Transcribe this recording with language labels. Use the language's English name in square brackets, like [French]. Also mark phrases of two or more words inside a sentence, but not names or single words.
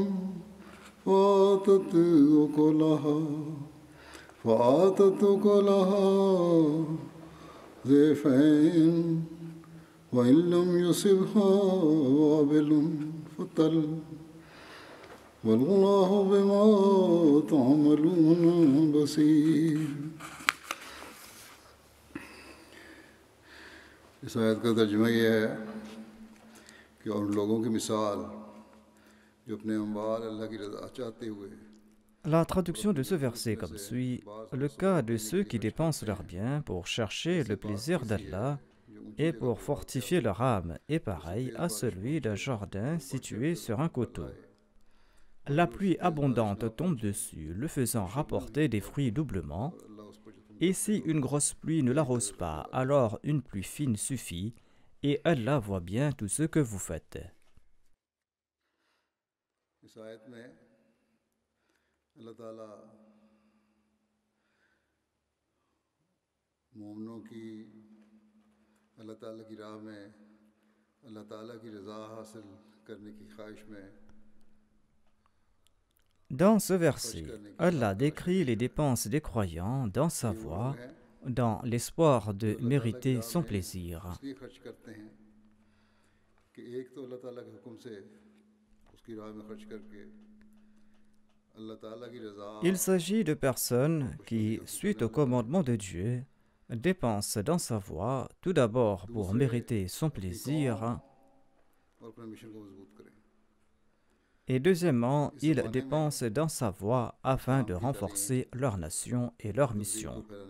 [Arabic] فآتت أكلها ضعفين وإن لم يصبها وابل فطل والله بما تعملون بصير. [Urdu] اس آیت کا ترجمہ یہ ہے کہ اور لوگوں کی مثال جو اپنے اموال اللہ کی رضا چاہتے ہوئے. [French] La traduction de ce verset comme suit: le cas de ceux qui dépensent leurs biens pour chercher le plaisir d'Allah et pour fortifier leur âme est pareil à celui d'un jardin situé sur un coteau. La pluie abondante tombe dessus, le faisant rapporter des fruits doublement, et si une grosse pluie ne l'arrose pas, alors une pluie fine suffit, et Allah voit bien tout ce que vous faites. [Urdu] اللہ تعالیٰ مومنوں کی اللہ تعالیٰ کی راہ میں اللہ تعالیٰ کی رضا حاصل کرنے کی خواہش میں. [French] Dans ce verset, Allah décrit les dépenses des croyants dans sa voie, dans l'espoir de mériter son plaisir. [Urdu] اس لیے خرچ کرتے ہیں کہ ایک تو اللہ تعالیٰ کے حکم سے اس کی راہ میں خرچ کر کے [French] Il s'agit de personnes qui, suite au commandement de Dieu, dépensent dans sa voie tout d'abord pour mériter son plaisir et deuxièmement, ils dépensent dans sa voie afin de renforcer leur nation et leur mission.